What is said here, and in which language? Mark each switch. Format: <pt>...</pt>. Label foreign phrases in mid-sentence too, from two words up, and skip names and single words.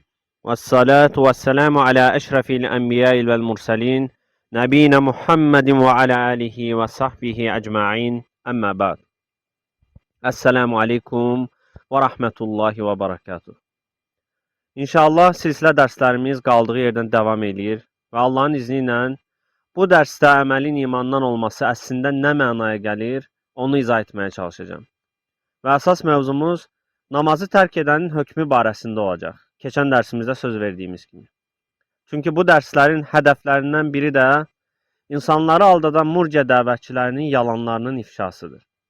<ar>والصلاة والسلام على أشرف الأنبياء والمرسلين. نبينا محمد وعلى آله وصحبه أجمعين. أما بعد. السلام عليكم ورحمة الله وبركاته.</ar> <az>İnşallah silsilə dərslərimiz qaldığı yerdən davam edir və Allahın izni ilə bu dərsdə əməlin imandan olması əslində nə mənaya gəlir, onu izah etməyə çalışacağım. Və əsas mövzumuz namazı tərk edənin hökmü barəsində olacaq. Keçən dərsimizdə söz verdiyimiz kimi. Çünki bu dərslərin hədəflərindən biri də insanları aldadan murciə dəvətçilərinin yalanlarının ifşasıdır.</az>